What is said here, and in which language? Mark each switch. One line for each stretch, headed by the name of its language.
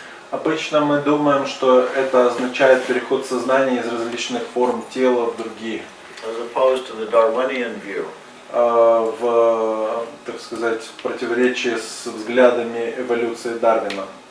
Russian: Обычно мы думаем, что это означает переход сознания из различных форм тела в другие.
English: As opposed to the Darwinian view.
Russian: В, так сказать, противоречии с взглядами эволюции Дарвина.